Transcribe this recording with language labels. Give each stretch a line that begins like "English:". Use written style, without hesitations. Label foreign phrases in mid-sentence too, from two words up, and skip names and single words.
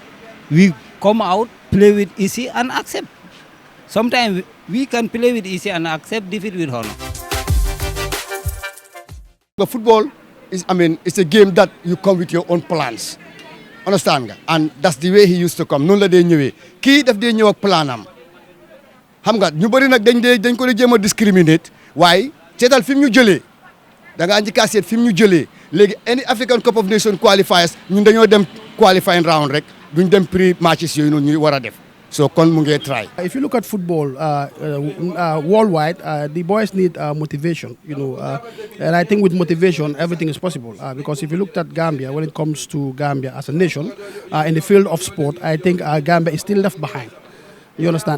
English: We come out, play with easy and accept. Sometimes we can play with easy and accept defeat with honor. But football is, it's a game that you come with your own plans.
Wolof: Understand nga?
English: And that's the way he used to come.
Wolof: Noonu la dee ñëwee kii daf dee ñëw ak plan am xam nga ñu bëri nag dañ ko jéem a discriminate waaye seetal fi mu ñu jëlee da ngaa njëkk a seet fi mu ñu jëlee léegi
English: any African Cup of Nations qualifiers
Wolof: ñun dañoo dem
English: qualifying round
Wolof: rek duñ dem
English: pre matches
Wolof: yooyu noonu ñu war a def. So kon mu ngi try.
English: If you look at football worldwide, the boys need motivation, and I think with motivation everything is possible. Because if you looked at Gambia, when it comes to Gambia as a nation, in the field of sport, I think Gambia is still left behind. You understand?